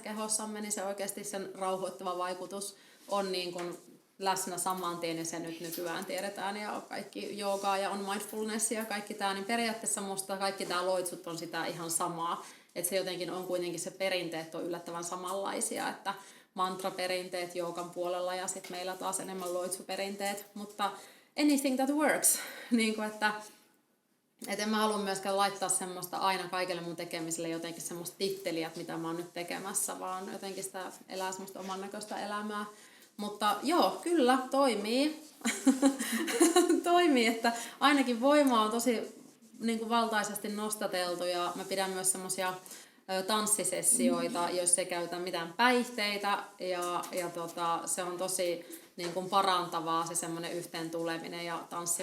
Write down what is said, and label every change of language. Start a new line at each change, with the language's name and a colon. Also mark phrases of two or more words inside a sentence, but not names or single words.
Finnish: kehossamme, niin se oikeasti sen rauhoittava vaikutus on niin kuin läsnä saman tien ja se nyt nykyään tiedetään ja kaikki joogaa ja on mindfulness ja kaikki tämä, niin periaatteessa musta kaikki tämä loitsut on sitä ihan samaa, että se jotenkin on kuitenkin se perinteet on yllättävän samanlaisia, että mantraperinteet joogan puolella ja sitten meillä taas enemmän loitsuperinteet, mutta
English: anything that works,
Finnish: niin kuin että en mä halua myöskään laittaa semmoista aina kaikille mun tekemiselle jotenkin semmoista titteliä, mitä mä oon nyt tekemässä, vaan jotenkin sitä elää semmoista oman näköistä elämää. Mutta joo, kyllä, toimii. Toimii, että ainakin voima on tosi niin kuin valtaisesti nostateltu ja mä pidän myös semmoisia tanssisessioita, joissa ei käytä mitään päihteitä ja se on tosi niin kuin parantavaa se semmoinen yhteen tuleminen ja tanssiminen.